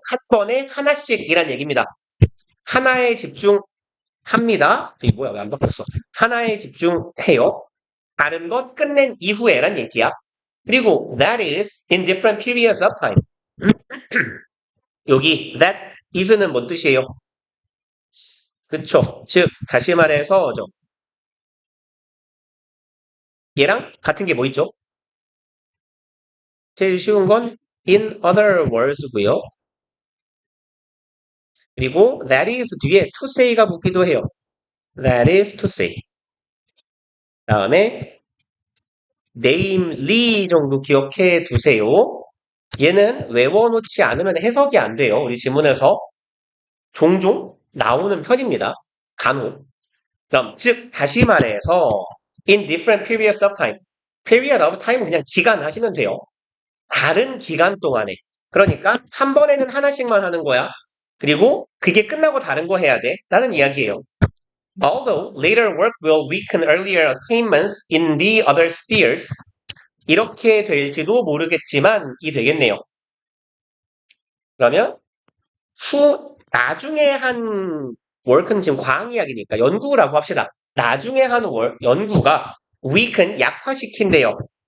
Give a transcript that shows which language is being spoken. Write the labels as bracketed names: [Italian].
[Korean] 한 번에 하나씩 이란 얘기입니다. 하나에 집중합니다. 이게 뭐야? 왜 안 바뀌었어? 하나에 집중해요. 다른 것 끝낸 이후에란 얘기야. [English] 그리고 that is in different periods of time. [Korean] 여기 that is는 뭔 뜻이에요? 그쵸? 즉 다시 말해서 얘랑 같은 게 뭐 있죠? 제일 쉬운 건 [English] in other words [Korean] 고요. 그리고 that is 뒤에 to say가 붙기도 해요. [English] that is to say. [Korean] 다음에 namely 정도 기억해 두세요. 얘는 외워놓지 않으면 해석이 안 돼요. 우리 지문에서 종종 나오는 편입니다. 간혹. 그럼 즉 다시 말해서 [English] in different periods of time. [Korean] period of time 그냥 기간 하시면 돼요. 다른 기간 동안에. 그러니까 한 번에는 하나씩만 하는 거야. 그리고 그게 끝나고 다른 거 해야 돼. 라는 이야기예요. [English] Although later work will weaken earlier attainments in the other spheres. [Korean] 이렇게 될지도 모르겠지만 이 되겠네요. 그러면 나중에 한 work는 지금 과학 이야기니까 연구라고 합시다. 나중에 한 연구가 weaken 약화시킨대요.